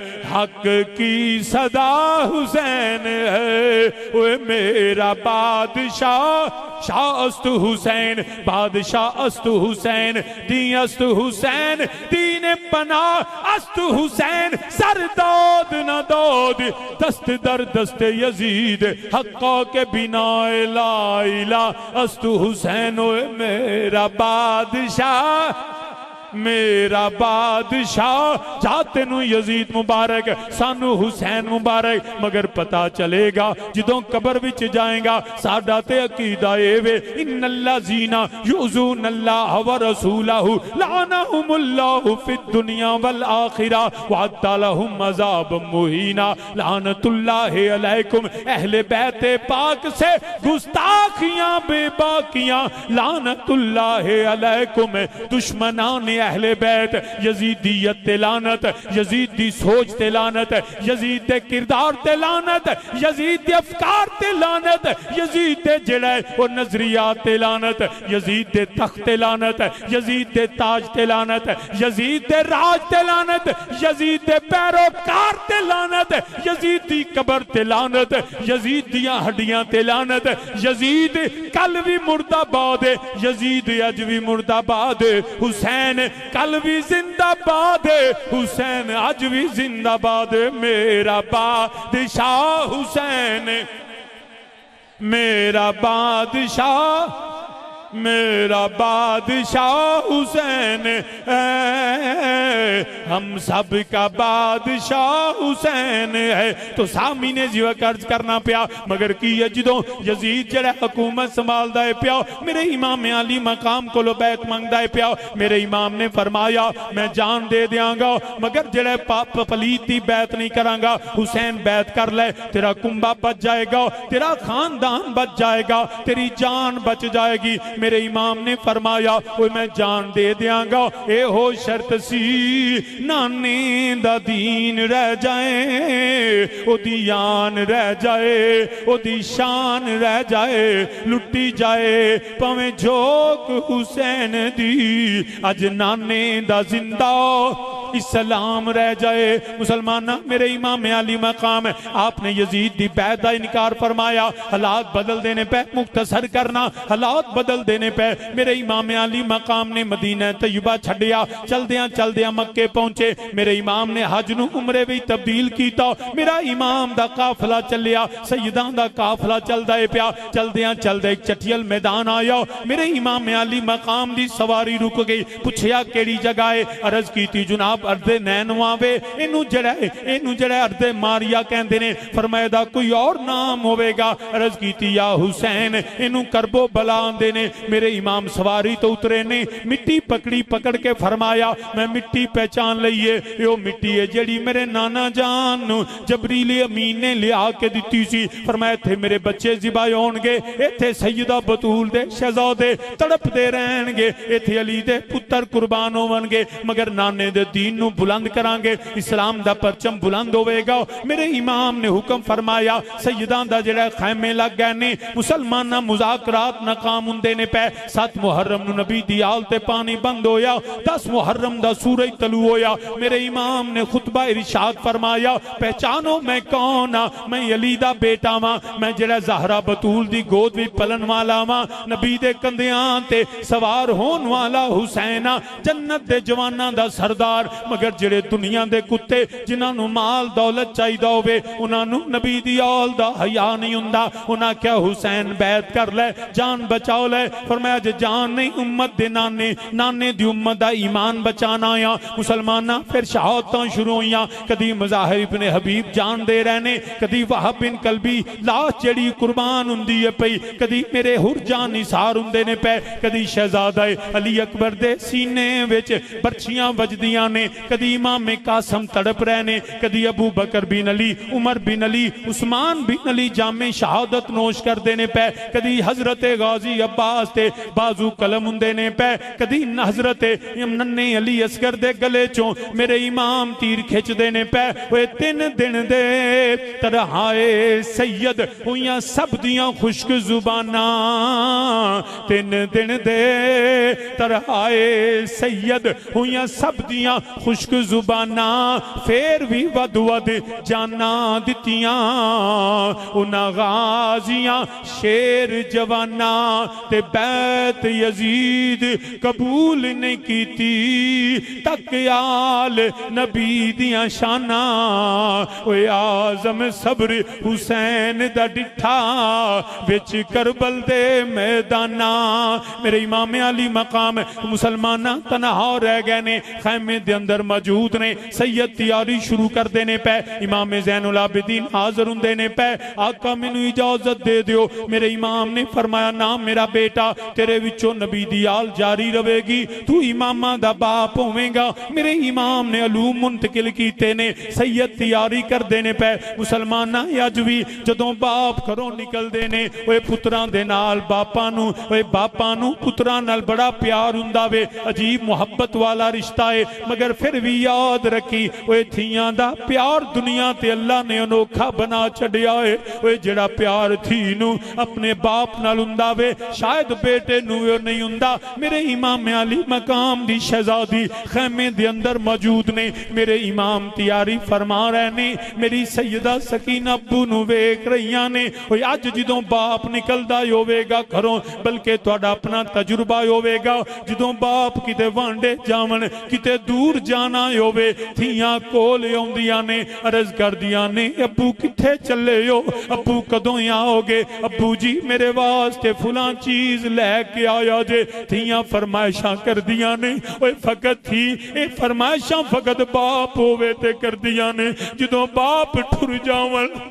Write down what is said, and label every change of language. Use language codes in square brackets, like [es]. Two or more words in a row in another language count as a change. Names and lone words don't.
[ur] حق کی صدا حسین ہے، اوے میرا بادشاہ [fa] شاہ است حسین، بادشاہ است حسین، دین است حسین، دین پناہ است حسین، سر داد نہ داد دست در دست یزید، حقا کے بنا لا الہ است حسین، [pa] اوے میرا بادشاہ میرا بادشاہ، جاتے نو یزید مبارک سانو حسین مبارک، مگر پتا چلے گا جدوں قبر وچ جائیں گا ساڈا تے عقیدہ اے وے [ar] ان الذین یؤذون اللہ ورسولہ لعنہم اللہ فی الدنیا والآخرہ وعد لہم عذاب مہینا، لعنت اللہ علیکم، [ur] اہل بیت پاک سے گستاخیاں بے باقیاں، [ar] لعنت اللہ علیکم، [ur] دشمنان اہل بیت، [pa] یزیدیت تے لعنت، یزید دی سوچ تے لعنت، یزید دے کردار تے لعنت، یزید دے افکار تے لعنت، یزید دے جڑے وہ نظریات تے لعنت، یزید دے تخت تے لعنت، یزید دے تاج تے لعنت، یزید دے راج تے لعنت، یزید دے پیروکار تے لعنت، یزید دی قبر تے لعنت، یزید دیاں ہڈیاں تے لعنت، یزید [ur] کل بھی مردہ باد، یزید اج بھی مردہ باد، حسین کل بھی زندہ باد، حسین آج بھی زندہ باد، میرا بادشاہ حسین، میرا بادشاہ میرا بادشاہ حسین، ہم سب کا بادشاہ حسین ہے۔ [pa] تو سامعین جی عرض کرنا پیا، مگر کی جدوں یزید جڑا حکومت سنبھالدا ہے پیا، میرے امام علی مقام کو بیعت منگدا ہے پیا، میرے امام نے فرمایا میں جان دے دیاں گا مگر جڑے پلیت دی بیعت نہیں کراں گا، حسین بیعت کر لے [ur] تیرا کنبہ بچ جائے گا، تیرا خاندان بچ جائے گا، تیری جان بچ جائے گی۔ [pa] میرے امام نے فرمایا وہ میں جان دے دیاں گا، اے ہو شرط سی نانے دا دین رہ جائے، او دی یان رہ جائے، او دی شان رہ جائے، لٹی جائے پویں جھوک حسین دی، اج نانے دا زندہ اسلام رہ جائے۔ مسلمانہ میرے امام علی مقام ہے، آپ نے یزید دی بیعت دا انکار فرمایا، حالات بدل دینے پہ مختصر کرنا، حالات بدل دینے پہ میرے امام علی مقام نے مدینہ طیبہ چھڑیا، چل دیاں مکے پہنچے، میرے امام نے حج نو عمرے بھی تبدیل کیتا، میرا امام دا قافلہ چلیا، سیدان دا قافلہ چل دائے پیا، چل دے ایک چٹیل میدان آیا، میرے امام علی مقام دی سواری رک گئی، پوچھیا کیڑی جگہ ہے، عرض کیتی جناب ارد نینواوے، اینو جڑے ارد ماریا کہندے نے، فرمایا دا کوئی اور نام ہوئے گا، عرض کیتی یا حسین اینو کربو بلا آندے نے۔ میرے امام سواری تو اترے نے، مٹی پکڑ کے فرمایا میں مٹی پہچان لئیے، یہ مٹی ہے جڑی میرے نانا جان جبریل امین نے لیا کے دیتی سی، فرمایا تھے میرے بچے ذبح ہونگے، ایتھے سیدہ بطول دے شہزادے تڑپ دے رہن گے، ایتھے علی دے پتر قربان ہونگے، مگر نانے دے دین نو بلند کرانگے، اسلام دا پرچم بلند ہوئے گا۔ میرے امام نے حکم فرمایا سیدان دا جڑا خیمے لگ گئے نے، مسلمانہ مذاکرات ناکام ہندے نے پہ، 7 محرم نو نبی دی آل تے پانی بند ہویا، 10 محرم دا سورہ طلوع ہویا، میرے امام نے خطبہ ارشاد فرمایا پہچانو میں کون ہاں، میں علی دا بیٹا ماں، میں جڑا زہرا بطول دی گود بھی پلن والا ماں، نبی دے کندیاں تے سوار ہون والا حسین، جنت دے جواناں دا سردار، مگر جڑے دنیا دے کتے جنہاں نو مال دولت چاہی دا ہوئے، انہاں نو نبی دی آل دا حیا نہیں ہوندا، انہاں کیا حسین بیعت کر لے جان بچاؤ لے، فرمایا جے جان نہیں امت دے نانے دی امت دا ایمان بچانا آیا۔ مسلمانہ پھر شہادتاں شروع ہویاں، کدی مظاہر ابن حبیب جان دے رہنے، کدی وہب بن کلبی لاش جڑی قربان ہندی ہے پئی، کدی میرے ہر جان نثار ہندے نے پہ، کدی شہزادہ علی اکبر دے سینے وچ برچیاں وجدیاں نے، کدی امام قاسم تڑپ رہنے، کدی ابو بکر بن علی، عمر بن علی، عثمان بن علی جامع شہادت نوش کر دینے پہ، کدی حضرت غازی عباس تے بازو قلم ہندے نے پہ، کدی حضرت ننے علی اصغر دے گلے چوں میرے امام تیر کھچ دینے پہ، وہ 3 دن دے ترہائے سید ہویاں سب دیاں خشک زباناں، 3 دن دے ترہائے سید ہویاں سب دیاں خشک زباناں پھر بھی ود ود جاناں دتیاں انہاں غازیاں شیر جواناں تے بیت یزید قبول نہیں کیتی تک آل نبی دیاں شاناں اوے آزم صبر حسین دا ڈٹھا وچ کربل دے میداناں میرے امام علی مقام مسلمانہ تنہا رہ گئے نے خیمے دے اندر موجود نے سید تیاری شروع کر دینے پہ امام زین العابدین حاضر ہوں دینے پہ آقا مینوں اجازت دے دیو میرے امام نے فرمایا نام میرا بیٹا تیرے وچوں نبی دی آل جاری رہے گی تو امامہ دا باپ ہوئے گا میرے امام نے علوم منتقل کیتے نے سید تیاری کر دینے پہ مسلمانہ یاجوی جدوں باپ گھروں نکل دینے وہ پتران دے نال باپانو وہ باپانو پتران نال بڑا پیار ہوندا وے عجیب محبت والا رشتہ ہے مگر پھر بھی یاد رکھی وہ تھیاں دا پیار دنیا تے اللہ نے انوکھا بنا چھڑیا ہے وہ جڑا پیار تھی نو اپنے باپ نال ہوندا وے شاید بیٹے نو نہیں ہوندا میرے امام علی مقام دی شہزادی خیمے دے اندر موجود نے میرے امام تیاری فرما رہے نے میری سیدہ سکینہ ابو نو ویکھ رہیاں نے وہ اج جدوں باپ نکلدا ہوے گا گھروں بلکہ تہاڈا اپنا تجربہ ہوے گا جدوں باپ کتے وانڈے جاون کتے دور جانا ہوے تھیاں کول اوندیاں نے عرض کردیاں نے ابو کتھے چلے ہو ابو کدوں آؤ گے ابو جی میرے واسطے فلاں چیز لے کے آیا جے تھیاں فرمائشاں کردیاں نے اوے فقط تھی اے فرمائشاں فقط باپ ہوے تے کردیاں نے جدوں باپ ٹر جاون